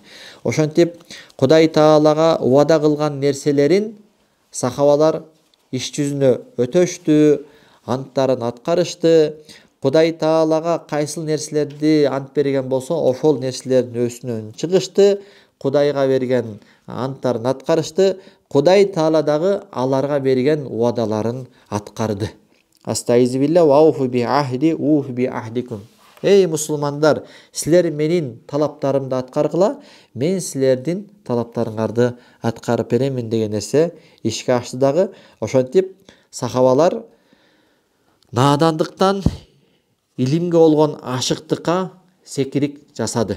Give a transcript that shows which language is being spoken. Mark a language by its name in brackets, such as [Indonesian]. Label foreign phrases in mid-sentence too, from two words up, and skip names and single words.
[Kyrgyz] Ошентип Кудай Таалага убада кылган нерселерин сахабалар иш жүзүнө өтөштү, анттарын аткарышты. Кудай Таалага кайсыл нерселерди ант берген болсо, ошол нерселердин өсүнөн чыгышты. Кудайга берген анттарын аткарышты. Кудай Таала дагы аларга берген убадаларын аткарды. [Arabic] أستعيذ بالله وأوفوا بعهدي أوف بعهدكم. [Kyrgyz] Эй мусулмандар, силер менин талаптарымды аткаргыла, мен силердин талаптарыңарды аткарып беремин деген нерсе ишке ашты дагы. Ошентип сахабалар наадандыктан илимге болгон ашыктыкка секирик жасады.